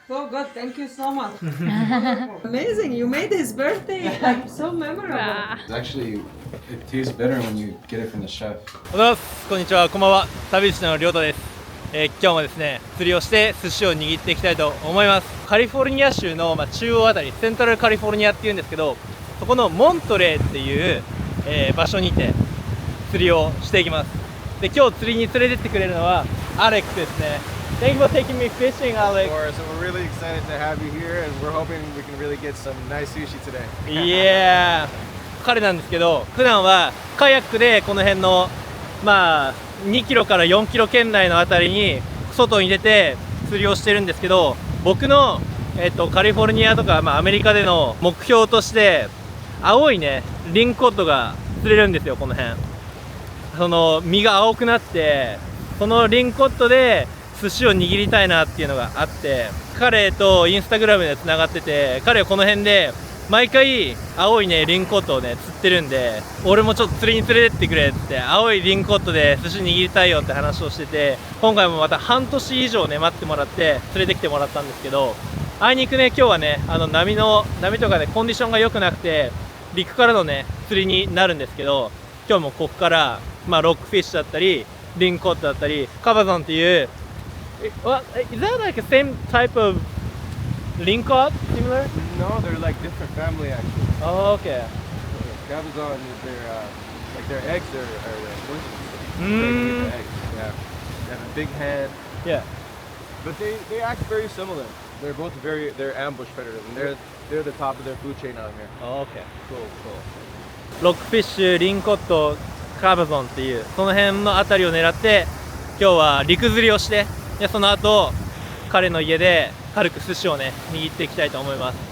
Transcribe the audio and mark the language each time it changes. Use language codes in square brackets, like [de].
[en] So good, thank you so much. Amazing, you made his birthday like so memorable. It's actually, it tastes better when you get it from the chef. [ja] おはようございます。こんにちは、こんばんは。旅師のりょうたです。今日もですね、釣りをして寿司を握っていきたいと思います。カリフォルニア州の、中央あたり、セントラルカリフォルニアっていうんですけど、そこのモントレーっていう、場所にて釣りをしていきます。で、今日釣りに連れてってくれるのはアレックスですね。 [en] Thank you for taking me fishing, Alex. Of course, and we're really excited to have you here, and we're hoping we can really get some nice sushi today. Yeah. [ja] 彼なんですけど、普段はカヤックでこの辺の2キロから4キロ圏内のあたりに外に出て釣りをしてるんですけど、僕のカリフォルニアとかアメリカでの目標として青いねリンコッドが釣れるんですよ。この辺その身が青くなって、そのリンコッドで寿司を握りたいなっていうのがあって、彼とインスタグラムでつながってて、彼はこの辺で毎回青いねリンコッドをね釣ってるんで、俺もちょっと釣りに連れてってくれって青いリンコッドで寿司握りたいよって話をしてて、今回もまた半年以上ね待ってもらって連れてきてもらったんですけど、あいにくね今日はね波とかでコンディションが良くなくて陸からのね釣りになるんですけど、今日もここからロックフィッシュだったりリンコッドだったりカバゾンっていう [en] Is that like the same type of lingcod? Similar? No, they're like different family actually. Oh, okay. Gabazon is their eggs are delicious. Mm. The eggs, yeah. They have a big head, Yeah. but they act very similar. They're ambush predators, and they're the top of their food chain out here. Oh, okay. Cool, cool. [ja] ロックフィッシュ、リンコッド、カバゾンっていうその辺のあたりを狙って今日は陸釣りをして、でその後彼の家で軽く寿司をね握っていきたいと思います。